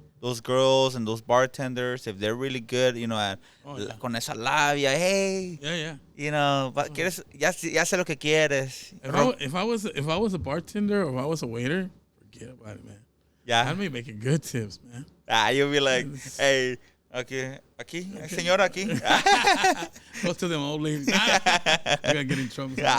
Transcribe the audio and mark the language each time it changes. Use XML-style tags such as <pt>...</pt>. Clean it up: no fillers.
<en>Those girls and those bartenders, if they're really good,</en> <es>con esa labia,</es> <en>hey. Yeah.</en> <es>But ya sé lo que quieres.</es> <en>If I was a bartender or if I was a waiter, forget about it, man. Yeah. I'd be making good tips, man. You'll be like, hey,</en> <es>aquí, señora, aquí.</es> <en>Go to them old ladies. You gotta get in trouble.</en>